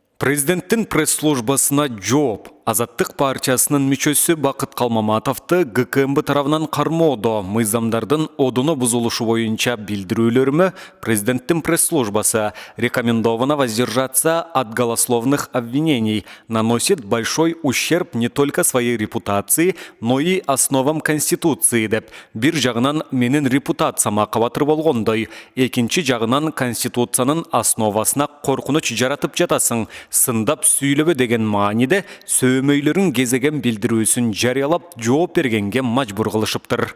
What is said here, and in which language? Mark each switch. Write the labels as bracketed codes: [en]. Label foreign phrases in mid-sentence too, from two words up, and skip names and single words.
[ky] Президенттің пресс-службасына жооп. Азаттық партиясының мүчөсі Бақыт Қалмаматовты ГКМБ тарабынан кармоодо мыйзамдардын одуну бузулушу боюнча билдирүүлөрүмө президенттин пресс-службасы [ru] рекомендовано воздержаться от голословных обвинений, наносит большой ущерб не только своей репутации, но и основам Конституции [ky] деп. Бир жагынан менин репутацияма кабатыр болгондой, экинчи жагынан Конституциянын основасына коркунуч жаратып жатасың, сындап сүйлөбө деген мааниде сөмөйлөрүн кезеген билдирүүсүн жарыялап жооп бергенге мажбур кылышыптыр.